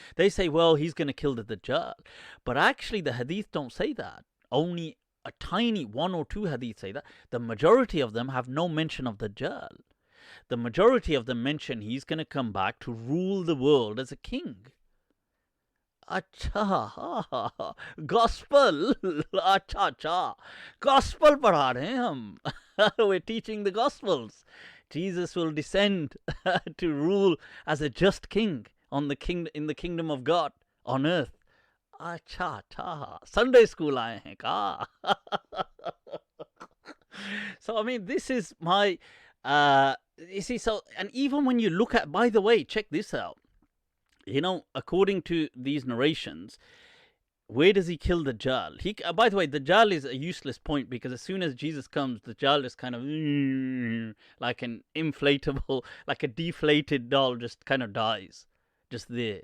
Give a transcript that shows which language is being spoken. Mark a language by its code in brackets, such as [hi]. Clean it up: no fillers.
[en] They say, well, he's going to kill the Dajjal. But actually, the Hadith don't say that. Only a tiny 1 or 2 Hadith say that. The majority of them have no mention of Dajjal. The majority of them mention he's going to come back to rule the world as a king. [hi] अच्छा, gospel, अच्छा, gospel पढ़ा रहे हैं हम. [en] We're teaching the gospels. Jesus will descend to rule as a just king in the kingdom of God on earth. [hi] अच्छा, Sunday school आए हैं का. [en] So I mean, this is my, you see. So, and even when you look at, by the way, check this out. According to these narrations, where does he kill the Dajjal? By the way, the Dajjal is a useless point, because as soon as Jesus comes, the Dajjal is kind of like an inflatable, like a deflated doll, just kind of dies. Just there.